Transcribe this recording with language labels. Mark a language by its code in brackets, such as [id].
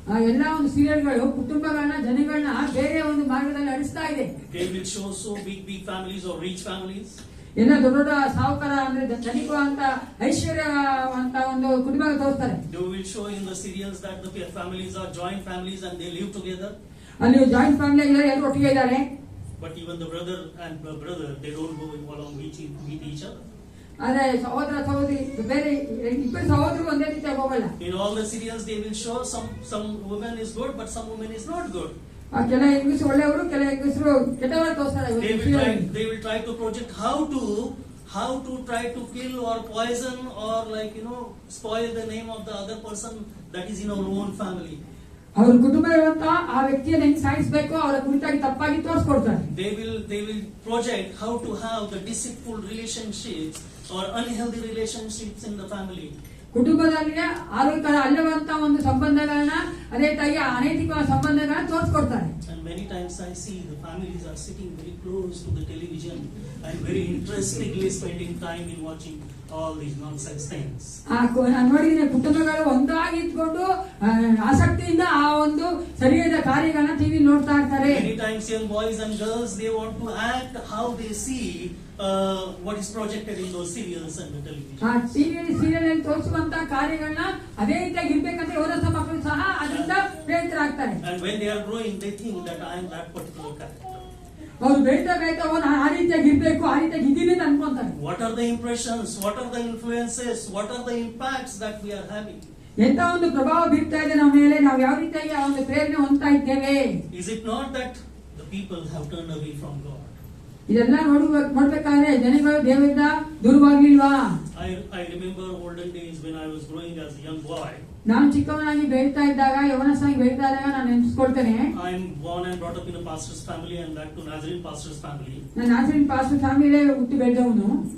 [kn] ಎಲ್ಲ ಒಂದು ಸೀರಿಯಲ್ಗಳು ಕುಟುಂಬಗಳನ್ನ ಜನಗಳನ್ನ ಬೇರೆ ಒಂದು ಮಾರ್ಗದಲ್ಲಿ ನಡೆಸ್ತಾ ಇದೆ. [en] They will show so big families or rich families. [kn] ಎಲ್ಲ ದೊಡ್ಡ ದೊಡ್ಡ ಸಾಹುಕಾರ ಅಂದ್ರೆ ಧನಿಕ ಅಂತ ಐಶ್ವರ್ಯ ಅಂತ ಒಂದು ಕುಟುಂಬ ತೋರಿಸ್ತಾರೆ. [en] They will show in the serials that the families are joint families and they live together. [kn] ಅಲ್ಲಿ ಜಾಯಿಂಟ್ ಫ್ಯಾಮಿಲಿ ಆಗಿದ್ದಾರೆ, ಎಲ್ಲರೂ ಒಟ್ಟಿಗೆ ಇದ್ದಾರೆ. [en] But even the brother and brother, they don't go along with each other. [kn] ಆದ್ರೆ ಸಹೋದರ ಸಹೋದರಿ ಬೇರೆ ಇಬ್ಬರು ಸಹೋದರರು ಒಂದೇ ರೀತಿ ಹೋಗಲ್ಲ. [en] In all the serials they will show some woman is good but some woman is not good. [kn] ಕೆಲ ಹೆಂಗಸರು ಒಳ್ಳೆಯವರು, ಕೆಲ ಹೆಂಗಸರು ಕೆಟ್ಟವರು ತೋರಿಸ್ತಾರೆ. [en] They will try to project how to try to kill or poison or spoil the name of the other person that is in our own family. [kn] ಅವ್ರ ಕುಟುಂಬ ಇರುವಂತ ಆ ವ್ಯಕ್ತಿಯನ್ನು ಹೆಂಗ್ ಸಾಯಿಸಬೇಕು ಅವರ ಕುರಿತಾಗಿ ತಪ್ಪಾಗಿ ತೋರಿಸ್ಕೊಡ್ತಾರೆ. [en] They will project how to have the deceitful relationships or unhealthy relationships in the family. [kn] ಕುಟುಂಬದಲ್ಲಿ ಆರೋಗ್ಯ ಅಲ್ಲವಂತ ಒಂದು ಸಂಬಂಧಗಳನ್ನ ಅದೇ ತಾಯಿ ಅನೈತಿಕ ಸಂಬಂಧಗಳನ್ನ ತೋರಿಸ್ಕೊಡ್ತಾರೆ. [en] And many times I see the families are sitting very close to the television and very interestingly spending time in watching all these nonsense things. [kn] ನಾನು ನೋಡಿದ್ದೀನಿ, ಕುಟುಂಬಗಳು ಒಂದಾಗಿ ಇಟ್ಕೊಂಡು ಆಸಕ್ತಿಯಿಂದ ಆ ಒಂದು ಸರಿಯಾದ ಕಾರ್ಯಗಳನ್ನ ಟಿವಿ ನೋಡ್ತಾ ಇರ್ತಾರೆ. [en] Many times young boys and girls, they want to act how they see what is projected in those serials and the television. [kn] ಆ ಟಿವಿ ಸೀರಿಯಲ್ ಅಲ್ಲಿ ತೋರಿಸುವಂತ ಕಾರ್ಯಗಳನ್ನ ಅದೇ ರೀತಿಯಾಗಿ ಇರ್ಬೇಕಂತ ಯುವರಸ ಮಕ್ಕಳು ಸಹ ಅದರಿಂದ ಪ್ರೇರಿತರಾಗ್ತಾರೆ. [en] And when they are growing, they think that I am that particular character. [kn] ಅವರು ಬೆಳೀತಾ ಆ ರೀತಿಯಾಗಿ ಇರ್ಬೇಕು, ಆ ರೀತಿಯಾಗಿ ಇದೀನಿ ಅಂತ ಅನ್ಕೊಂತಾರೆ. [en] What are the impressions? What are the influences? What are the impacts that we are having? [kn] ಎಂತ ಒಂದು ಪ್ರಭಾವ ಬೀರ್ತಾ ಇದೆ ನಮ್ಮ ಮೇಲೆ, ನಾವು ಯಾವ ರೀತಿಯಾಗಿ ಆ ಒಂದು ಪ್ರೇರಣೆ ಹೊಂದ್ತಾ ಇದ್ದೇವೆ? [en] Is it not that the people have turned away from God? [kn] ಇದೆಲ್ಲ ನೋಡ್ಬೇಕಾದ್ರೆ ಜನಗಳು ದೇವರಿಂದ ದೂರವಾಗಿಲ್ವಾ? [en] I remember olden days when I was growing as a young boy. [kn] ನಾನು ಚಿಕ್ಕವನಾಗಿ ಬೆಳೀತಾ ಇದ್ದಾಗ, ಯವನಸಾಗಿ ಬೆಳೀತಾ ಇದ್ದಾಗ ನಾನು ನೆನೆಸ್ಕೊಳ್ತೇನೆ. [en] I am born and brought up in a pastor's family, and that to Nazarene pastor's family. [kn] ನಾನು ನಾಜರೀನ್ ಪಾಸ್ಟರ್ ಫ್ಯಾಮಿಲಿ ಹುಟ್ಟಿ ಬೆಳೆದವನು.